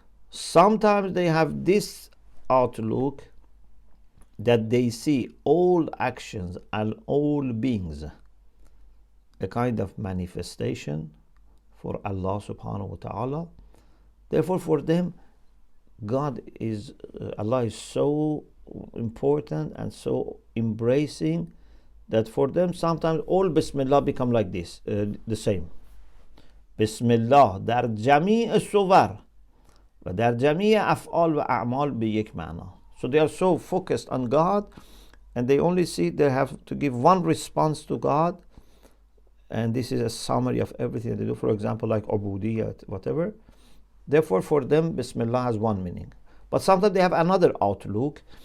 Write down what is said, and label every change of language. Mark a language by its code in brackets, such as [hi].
[en] Sometimes they have this outlook that they see all actions and all beings a kind of manifestation for Allah subhanahu wa ta'ala. Therefore for them Allah is so important and so embracing that for them sometimes all Bismillah become like this, the same. [fa] Bismillah در جمیع الصور و در جمیع افعال و اعمال به یک معنا. [en] So they are so focused on God and they only see they have to give one response to God, and this is a summary of everything they do, for example like ubudiyyat, whatever. Therefore for them Bismillah has one meaning. But sometimes they have another outlook.